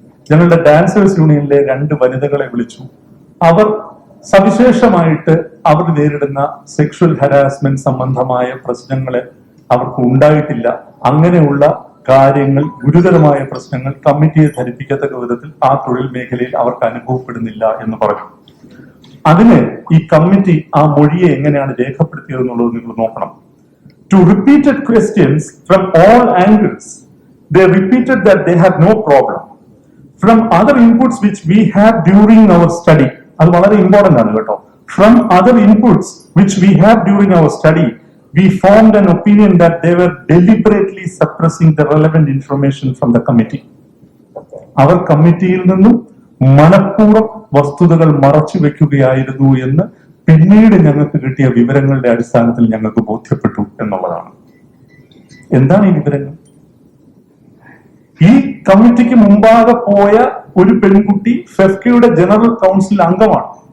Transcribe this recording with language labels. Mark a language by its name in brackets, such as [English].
[Malayalam] ഞങ്ങളുടെ ഡാൻസേഴ്സ് യൂണിയനിലെ 2 വനിതകളെ വിളിച്ചു. അവർ സവിശേഷമായിട്ട് അവർ നേരിടുന്ന സെക്ഷൽ ഹരാസ്മെന്റ് സംബന്ധമായ പ്രശ്നങ്ങളെ അവർക്ക് ഉണ്ടായിട്ടില്ല. അങ്ങനെയുള്ള കാര്യങ്ങൾ, ഗുരുതരമായ പ്രശ്നങ്ങൾ കമ്മിറ്റിയെ ധരിപ്പിക്കത്തക്ക വിധത്തിൽ ആ തൊഴിൽ മേഖലയിൽ അവർക്ക് അനുഭവപ്പെടുന്നില്ല എന്ന് പറഞ്ഞു. അതിന് ഈ കമ്മിറ്റി ആ മൊഴിയെ എങ്ങനെയാണ് രേഖപ്പെടുത്തിയതെന്നുള്ളത് നിങ്ങൾ നോക്കണം. [English] To repeated questions from all angles, they repeated that they had no problem. From other inputs which we have during our study, [Malayalam] അത് വളരെ ഇമ്പോർട്ടന്റ് ആണ് കേട്ടോ. [English] From other inputs which we have during our study, we formed an opinion that they were deliberately suppressing the relevant information from the committee. [Malayalam] അവർ കമ്മിറ്റിയിൽ നിന്നും മനഃപൂർവ്വം വസ്തുതകൾ മറച്ചു വെക്കുകയായിരുന്നു എന്ന് പിന്നീട് ഞങ്ങൾക്ക് കിട്ടിയ വിവരങ്ങളുടെ അടിസ്ഥാനത്തിൽ ഞങ്ങൾക്ക് ബോധ്യപ്പെട്ടു എന്നുള്ളതാണ്. എന്താണ് ഈ വിവരങ്ങൾ? ഈ കമ്മിറ്റിക്ക് മുമ്പാകെ പോയ ഒരു പെൺകുട്ടി ഫെഫ്കയുടെ ജനറൽ കൗൺസിൽ അംഗമാണ്.